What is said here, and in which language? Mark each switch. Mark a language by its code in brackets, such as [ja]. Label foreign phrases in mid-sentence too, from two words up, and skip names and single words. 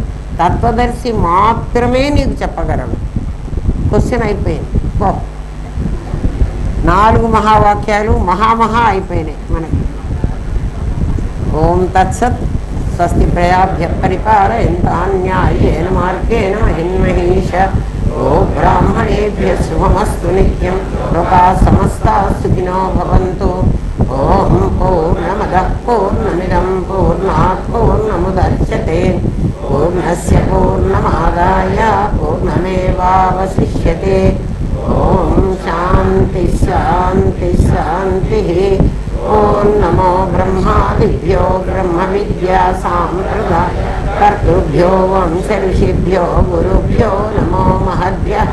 [te] తత్వదర్శి మాత్రమే నీకు చెప్పగలరు. క్వశ్చన్ అయిపోయింది. 4 మహావాక్యాలు మహామహా అయిపోయినాయి మనకి. [sa] ఓం తత్సత్. స్వస్తి ప్రజాభ్య పరిపాలయంతాన్యాయేన మార్గేణ మహిన్మహీష. ఓ బ్రాహ్మణేభ్య శుభమస్తు నిత్యం. లోకా సమస్తా సుఖినో భవంతు. ఓం పూర్ణమదః పూర్ణమిదం పూర్ణాత్ పూర్ణముదచ్యతే పూర్ణస్య పూర్ణమాదాయ పూర్ణమేవావశిష్యతే. ఓం శాంతి శాంతి శాంతి. ఓం నమో బ్రహ్మాదిభ్యో బ్రహ్మ విద్యా సాంప్రదాయ కర్తృభ్యో వంశ ఋషిభ్యో గురుభ్యో నమో మహద్భ్యః.